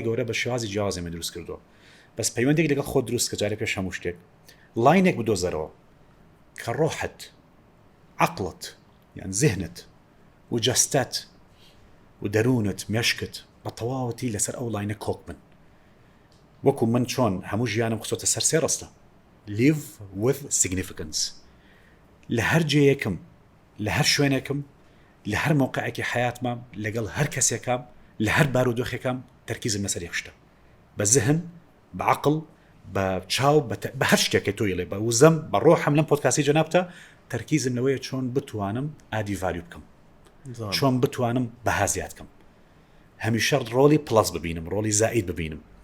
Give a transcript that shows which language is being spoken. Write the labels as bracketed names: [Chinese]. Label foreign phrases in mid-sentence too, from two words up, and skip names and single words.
[Central Kurdish] گەورە بە شێوازی جیاوازێمە دروست کردووە بەس پەیوەندێک لەگەڵ خۆت دروست کە جارێ پێش هەموو شتێک لاینێک بدۆزەرەوە کە ڕۆحت عەقڵت یان ذهنت و جەستەت و دەروونت مێشکت بە تەواوەتی لەسەر ئەو لاینە کۆک بن وەکو من چۆن هەموو ژیانم خستۆتە سەر سێ ڕستە [English] live with significance [Central Kurdish] لە هەر جێیەکم لە هەر شوێنێکم لە هەر موقعێکی حیاتمام لەگەڵ هەر کەسێکام لە هەر بارودۆخێکام تەرکیزم لەسەر یەک شتە بە ذهن بە عەقڵ بە چاو بە هەر شتێکی تۆیڵێ بە وزەم بە ڕۆحم لەم پۆدکاسی جەنابتە تەرکیزم لەوەیە چۆن بتوانم [English] add value [Central Kurdish] بکەم چۆن بتوانم بەها زیاد بکەم هەمیشە ڕۆڵی پڵەس ببینم ڕۆڵی زائید ببینم